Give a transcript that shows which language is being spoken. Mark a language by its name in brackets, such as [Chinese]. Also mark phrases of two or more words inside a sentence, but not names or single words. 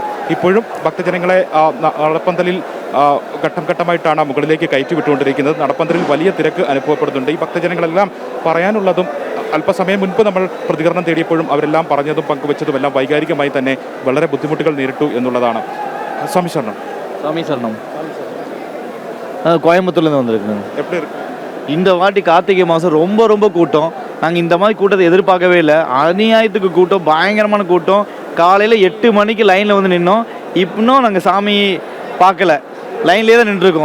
[Malayalam] ഇപ്പോഴും ഭക്തജനങ്ങളെ നടപ്പന്തലിൽ ഘട്ടം ഘട്ടമായിട്ടാണ് മുകളിലേക്ക് കയറ്റിവിട്ടുകൊണ്ടിരിക്കുന്നത്. നടപ്പന്തലിൽ വലിയ തിരക്ക് അനുഭവപ്പെടുന്നുണ്ട്. ഈ ഭക്തജനങ്ങളെല്ലാം പറയാനുള്ളതും അല്പസമയം മുൻപ് നമ്മൾ പ്രതികരണം തേടിയപ്പോഴും അവരെല്ലാം പറഞ്ഞതും പങ്കുവച്ചതുമെല്ലാം വൈകാരികമായി തന്നെ വളരെ ബുദ്ധിമുട്ടുകൾ നേരിട്ടു എന്നുള്ളതാണ്. സ്വാമി ശരണം. [Tamil] கோயம்புத்தூர்லேருந்து வந்திருக்குங்க. எப்படி இருக்கு? இந்த வாட்டி கார்த்திகை மாதம் ரொம்ப ரொம்ப கூட்டம். நாங்கள் இந்த மாதிரி கூட்டத்தை எதிர்பார்க்கவே இல்லை. அநியாயத்துக்கு கூட்டம், பயங்கரமான கூட்டம். காலையில் 8 மணிக்கு லைனில் வந்து நின்னோம். இன்னும் நாங்கள் சாமி பார்க்கல, லைன்லேயே தான் நின்றுருக்கோம்.